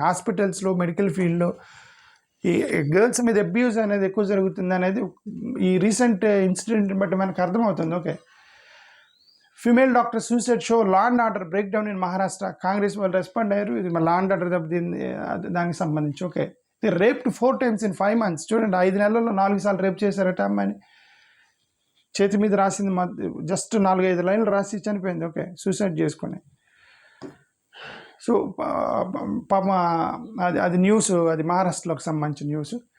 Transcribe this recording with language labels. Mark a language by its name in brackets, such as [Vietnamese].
[Telugu] హాస్పిటల్స్లో మెడికల్ ఫీల్డ్లో ఈ గర్ల్స్ మీద అబ్యూస్ అనేది ఎక్కువ జరుగుతుంది అనేది ఈ రీసెంట్ ఇన్సిడెంట్ని బట్టి మనకు అర్థమవుతుంది. [English] Okay, female doctor suicide show law and order break down in Maharashtra. [Telugu] Congress వాళ్ళు రెస్పాండ్ అయ్యారు. ఇది లా అండ్ ఆర్డర్ దెబ్బతింది దానికి సంబంధించి. [English] Okay, rape 4 times in 5 months. [Telugu] చూడండి, 5 నెలల్లో 4 సార్లు రేప్ చేశారట అమ్మాయిని. చేతి మీద రాసింది జస్ట్ 4-5 లైన్లు రాసి చనిపోయింది. ఓకే, సూసైడ్ చేసుకొని. సో పాప అది న్యూస్, అది మహారాష్ట్రలోకి సంబంధించిన న్యూస్.